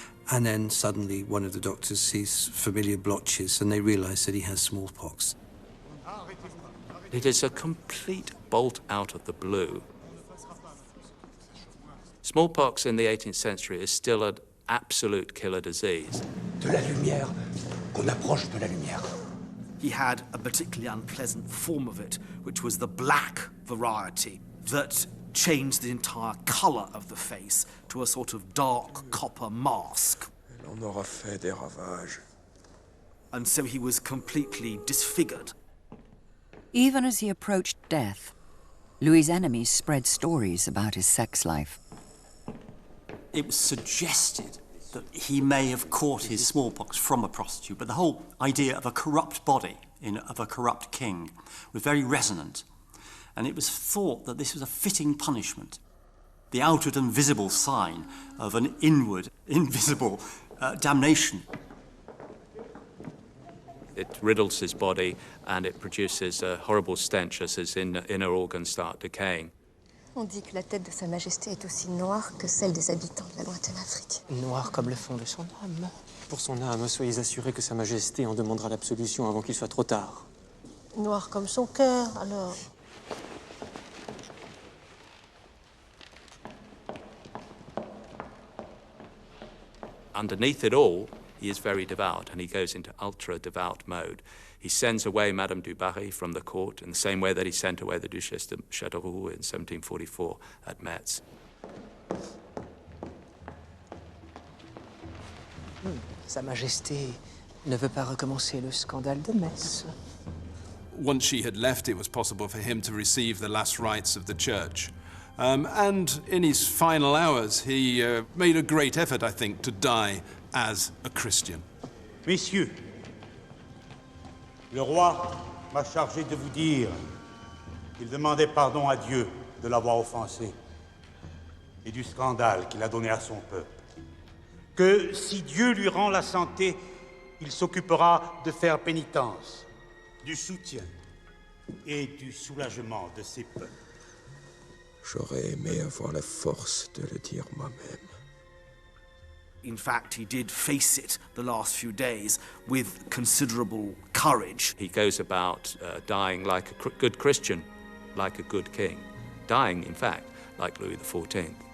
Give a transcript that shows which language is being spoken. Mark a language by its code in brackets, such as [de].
[en] And then suddenly one of the doctors sees familiar blotches and they realize that he has smallpox. It is a complete bolt out of the blue. Smallpox in the 18th century is still an absolute killer disease. [fr] De la lumière, qu'on approche de la lumière. [en] He had a particularly unpleasant form of it, which was the black variety that changed the entire colour of the face to a sort of dark copper mask. [fr] Elle en aura fait des ravages. [en] And so he was completely disfigured. Even as he approached death, Louis's enemies spread stories about his sex life. It was suggested that he may have caught his smallpox from a prostitute, but the whole idea of a corrupt body, of a corrupt king, was very resonant. And it was thought that this was a fitting punishment, the outward and visible sign of an inward, invisible damnation. It riddles his body and it produces a horrible stench as his inner organs start decaying. [fr] On dit que la tête de Sa Majesté est aussi noire que celle des habitants de la lointaine Afrique. Noire comme le fond de son âme. Pour son âme, soyez assurés que Sa Majesté en demandera l'absolution avant qu'il soit trop tard. Noire comme son cœur, alors. [en] Underneath it all, he is very devout, and he goes into ultra-devout mode. He sends away Madame du Barry from the court in the same way that he sent away the Duchesse de Châteauroux in 1744 at Metz. [fr] Sa Majesté ne veut pas recommencer le scandale de Metz. [en] Once she had left, it was possible for him to receive the last rites of the church. And in his final hours, he made a great effort, I think, to die as a Christian. [fr] Messieurs, le roi m'a chargé de vous dire Il demandait pardon à Dieu de l'avoir offensé et du scandale qu'il a donné à son peuple. Que si Dieu lui rend la santé, il s'occupera de faire pénitence, du soutien et du soulagement de ses peuples. J'aurais aimé avoir la force de le dire moi-même. [en] In fact, he did face it the last few days with considerable courage. He goes about dying like a good Christian, like a good king. Dying, in fact, like Louis XIV.